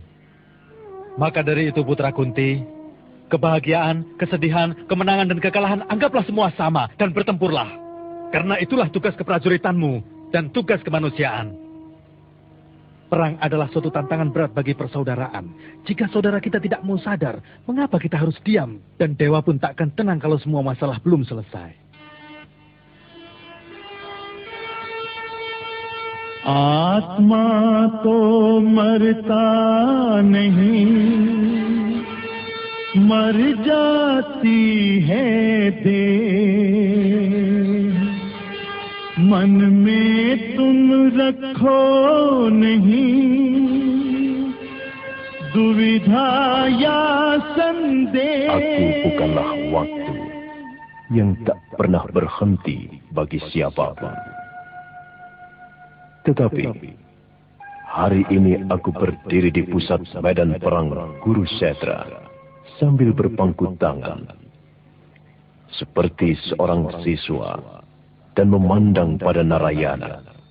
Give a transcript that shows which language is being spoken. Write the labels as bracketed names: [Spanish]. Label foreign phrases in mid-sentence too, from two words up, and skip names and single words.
[Indonesian] Maka dari itu, putra Kunti, kebahagiaan, kesedihan, kemenangan dan kekalahan anggaplah semua sama dan bertempurlah. Karena itulah tugas keprajuritanmu dan tugas kemanusiaan. Perang adalah suatu tantangan berat bagi persaudaraan. Jika saudara kita tidak mau sadar, mengapa kita harus diam? Dan dewa pun tak akan tenang kalau semua masalah belum selesai. [Hindi] आत्मा तो मरता नहीं, मर जाती है देह। मन में तुम रखो नहीं दुविधा या संदेह। [Indonesian] Aku bukanlah waktu yang tak pernah berhenti bagi siapapun. Tetapi hari ini aku berdiri di pusat medan perang Kurukshetra sambil berpangku tangan seperti seorang siswa dan memandang pada Narayana.